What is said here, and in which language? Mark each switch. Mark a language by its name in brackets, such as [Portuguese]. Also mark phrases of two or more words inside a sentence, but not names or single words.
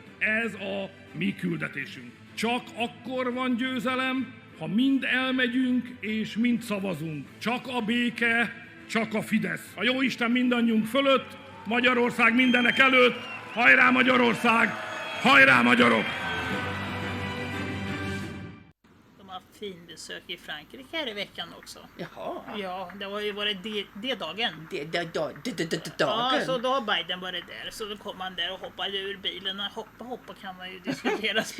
[Hungarian] Ez a mi küldetésünk. Csak akkor van győzelem, ha mind elmegyünk, és mind szavazunk. Csak a béke, csak a Fidesz. A Jóisten mindannyiunk fölött, Magyarország mindenek előtt. Hajrá Magyarország! Hajrá magyarok! [Swedish] De har haft fin besök i Frankrike här i veckan också. Jaha. Ja, det har ju varit D-dagen. Dagen. Ja, så då har Biden varit där. Så då kom han där och hoppade ur bilen. Hoppa kan man ju diskuteras.